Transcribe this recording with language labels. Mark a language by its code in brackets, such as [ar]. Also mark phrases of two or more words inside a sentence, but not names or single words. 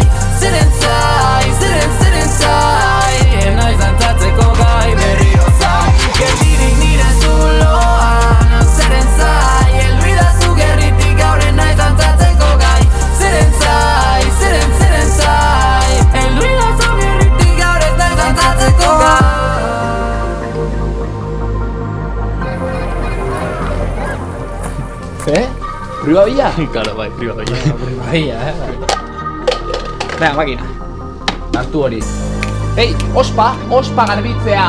[eu] Zeren zai, zeren zai, naiz dantzatzeko gai berriro zai. Geldirik nire zuloan, zeren zai, heldu idazu gerritik gaur naiz dantzatzeko gai. Zeren zai, zeren zai, heldu idazu gerritik gaur naiz dantzatzeko gai. [es] ¿Prueba Villa? Claro, bai, privado ya. Prueba Villa, Venga, máquina. [eu] Hartu hori. Ei, ospa garbitzea.